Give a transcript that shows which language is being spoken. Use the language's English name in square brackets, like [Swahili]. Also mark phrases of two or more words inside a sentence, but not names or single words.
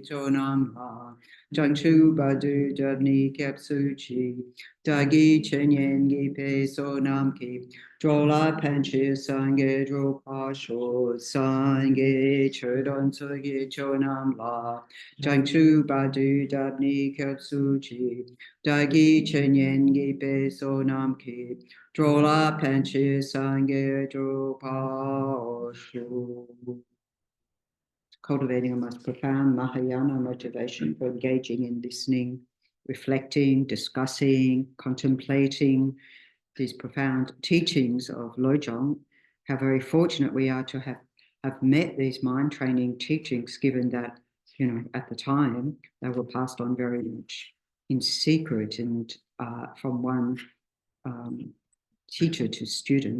[Tibetan] མཆོག་རྣམས་ལ། བྱང་ཆུབ་བར་དུ་བདག་ནི་སྐྱབས་སུ་མཆི། བདག་གིས་སྦྱིན་སོགས་བགྱིས་པའི་བསོད་ནམས་ཀྱིས། འགྲོ་ལ་ཕན་ཕྱིར་སངས་རྒྱས་འགྲུབ་པར་ཤོག སངས་རྒྱས་ཆོས་དང་ཚོགས་ཀྱི་མཆོག་རྣམས་ལ། བྱང་ཆུབ་བར་དུ་བདག་ནི་སྐྱབས་སུ་མཆི། བདག་གིས་སྦྱིན་སོགས་བགྱིས་པའི་བསོད་ནམས་ཀྱིས། འགྲོ་ལ་ཕན་ཕྱིར་སངས་རྒྱས་འགྲུབ་པར་ཤོག. [English] Cultivating a most profound Mahayana motivation for engaging in listening, reflecting, discussing, contemplating these profound teachings of lo-jong. How very fortunate we are to have met these mind training teachings, given that, at the time they were passed on very much in secret and from one teacher to student.